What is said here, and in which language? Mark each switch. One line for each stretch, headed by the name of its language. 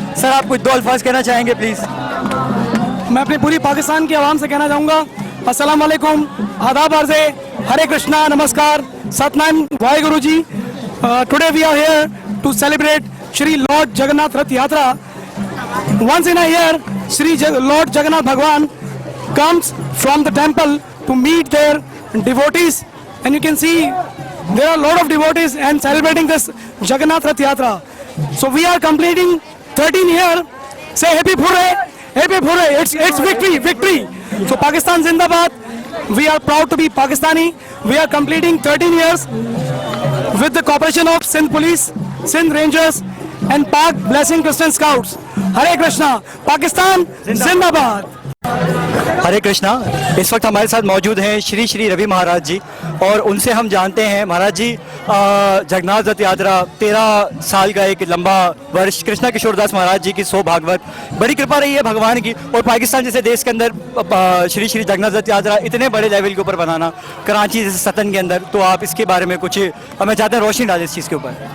Hindi: Sir, आप कुछ 2 अल्फाज कहना चाहेंगे प्लीज़? मैं अपनी पूरी पाकिस्तान की आवाम से कहना चाहूँगा, अस्सलाम वालेकुम, आदाब अर्ज़े, हरे कृष्णा, नमस्कार, Satnam Waheguru ji.
English: Today we are here to celebrate Shri lord Jagannath Rath Yatra. Once in a year, Lord Jagannath Bhagwan comes from the temple to meet their devotees, and you can see there are a lot of devotees and celebrating this Jagannath Rath Yatra. So we are completing 13 years. Say happy Pure, happy Pure. It's victory. So Pakistan Zindabad. We are proud to be Pakistani. We are completing 13 years with the cooperation of Sindh Police, Sindh Rangers, and Pak Blessing Christian Scouts.
Hindi: हरे कृष्णा, पाकिस्तान जिंदाबाद। हरे कृष्णा। इस वक्त हमारे साथ मौजूद हैं श्री श्री रवि महाराज जी और उनसे हम जानते हैं। महाराज जी, जगन्नाथ रथ यात्रा 13 साल का एक लंबा वर्ष, कृष्णा किशोरदास महाराज जी की 100 भागवत, बड़ी कृपा रही है भगवान की। और पाकिस्तान जैसे देश के अंदर श्री श्री जगन्नाथ रथ यात्रा इतने बड़े लेवल के ऊपर बनाना, कराची जैसे सतन के अंदर, तो आप इसके बारे में कुछ हमें चाहते हैं रोशनी डालें इस चीज़ के ऊपर।